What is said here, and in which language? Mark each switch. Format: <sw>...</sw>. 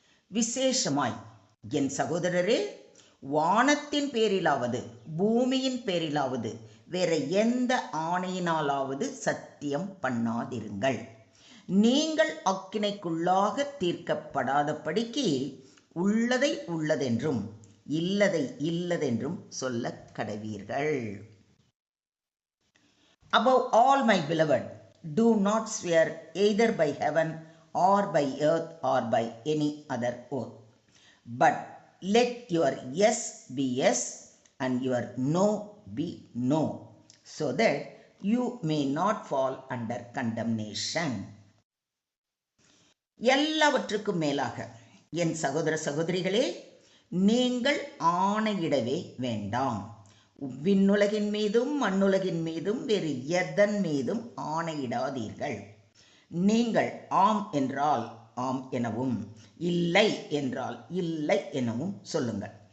<ta>விசேஷமாய் என் சகோதரரே, வானத்தின் பேரிலாவது பூமியின் பேரிலாவது வேற எந்த ஆணையினாலாவது சத்தியம் பண்ணாதிருங்கள். நீங்கள் அக்கினைக்குள்ளாக தீர்க்கப்படாதபடிக்கு உள்ளதை உள்ளதென்றும் இல்லதை இல்லதென்றும் சொல்ல கடவீர்கள்.</ta> <en>Above all, my beloved, do not swear either by heaven or by earth or by any other oath, but let your yes be yes and your no be no, so that you may not fall under condemnation.</en> <ta>எல்லாவற்றுக்கும் மேலாக என் சகோதர சகோதரிகளே, நீங்கள் ஆணையிடவே வேண்டாம். விண்ணுலகின் மீதும் மண்ணுலகின் மீதும் வேறு எதன் மீதும் ஆணையிடாதீர்கள். நீங்கள் ஆம் என்றால் ஆம் எனவும் இல்லை என்றால் இல்லை எனவும் சொல்லுங்கள்.</ta>